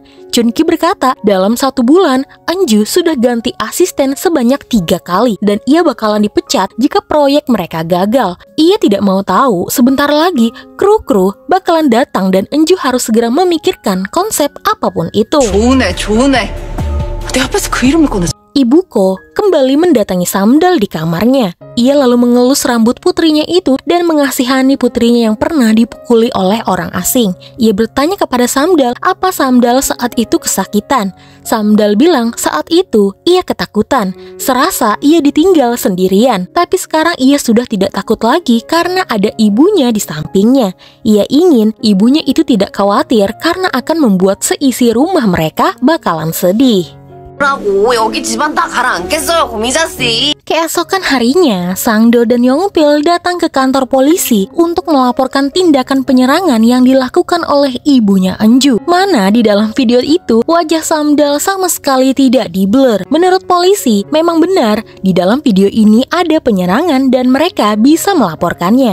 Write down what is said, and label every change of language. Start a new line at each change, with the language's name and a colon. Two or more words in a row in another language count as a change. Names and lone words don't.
Indonesian: Chungki berkata dalam 1 bulan Enju sudah ganti asisten sebanyak 3 kali dan ia bakalan dipecat jika proyek mereka gagal. Ia tidak mau tahu sebentar lagi kru-kru bakalan datang dan Enju harus segera memikirkan konsep apapun itu.
Korean: 좋은 애. 내 앞에서 그 이름을 꺼내.
Indonesian: Ibu Ko kembali mendatangi Samdal di kamarnya. Ia lalu mengelus rambut putrinya itu dan mengasihani putrinya yang pernah dipukuli oleh orang asing. Ia bertanya kepada Samdal apa Samdal saat itu kesakitan. Samdal bilang saat itu ia ketakutan. Serasa ia ditinggal sendirian. Tapi sekarang ia sudah tidak takut lagi karena ada ibunya di sampingnya. Ia ingin ibunya itu tidak khawatir karena akan membuat seisi rumah mereka bakalan sedih.
Korean: 라고 여기 집안 다 가라앉겠어요, 고미자씨.
Indonesian: Keesokan harinya, Sangdo dan Yongpil datang ke kantor polisi untuk melaporkan tindakan penyerangan yang dilakukan oleh ibunya Enju. Mana di dalam video itu, wajah Samdal sama sekali tidak diblur. Menurut polisi, memang benar, di dalam video ini ada penyerangan dan mereka bisa melaporkannya.